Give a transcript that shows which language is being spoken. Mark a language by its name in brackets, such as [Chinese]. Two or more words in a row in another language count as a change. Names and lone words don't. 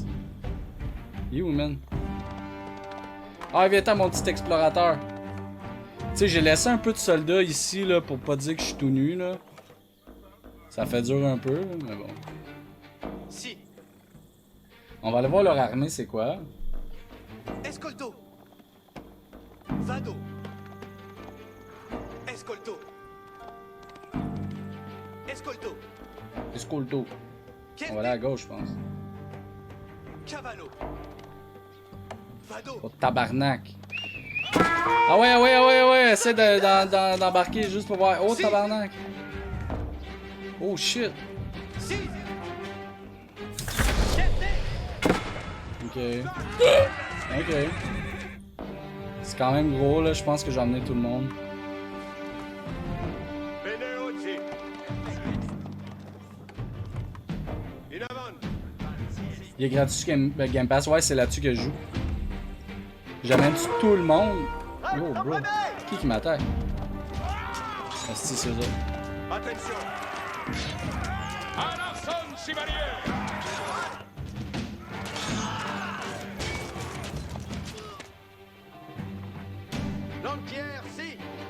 [French] Il est où, man? Ah, viens-t'en, mon petit explorateur. Tu sais, j'ai laissé un peu de soldats ici, là, pour pas dire que je suis tout nu, là. Ça fait dur un peu, mais bon. Si. On va aller voir leur armée, c'est quoi? [Italian] Escolto. Vado. Escolto. Escolto. Escolto. [French] On va aller à gauche, je pense. [Italian] Cavallo. Vado. [French] Oh, tabarnak. Ah ouais, essaie d'embarquer juste pour voir. Oh, tabarnak. Oh, shit. Si. Ok. C'est quand même gros, là. Je pense que j'ai emmené tout le monde. [Italian] Bene oggi. [French] Il est gratuit sur Game Pass. Ouais, c'est là-dessus que je joue. J'amène tout le monde. [English] Yo, bro. [French] Qui m'attaque? Ah, c'est eux autres. Attention. À l'arson, chevalier! Lantière, si.